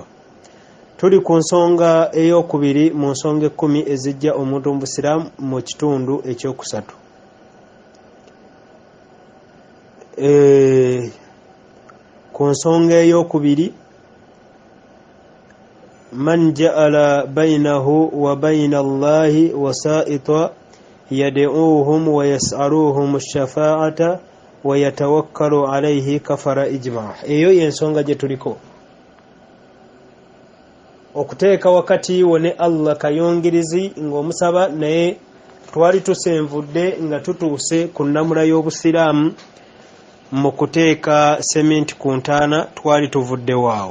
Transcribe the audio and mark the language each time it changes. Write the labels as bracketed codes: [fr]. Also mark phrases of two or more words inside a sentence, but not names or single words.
[lg] Tuli ku nsonga ey'okubiri mu nsonga 10 ezijja omuntu mu Busiraamu mu kitundu ekyokusatu. Ku nsonga ey'okubiri, [ar] من جعل بينه وبين الله وسائط يدعوهم ويسألهم الشفاعة ويتوكل عليه كفر إجماع'. [lg] Eyo y'ensonga gye tuliko, okuteeka wakati wo ne Allah kayongirizi ng'omusaba naye. Twali tusenvudde nga tutuuse ku nnamula y'Obusiraamu mu kuteeka sementi ku ntaana, twali tuvudde waawo.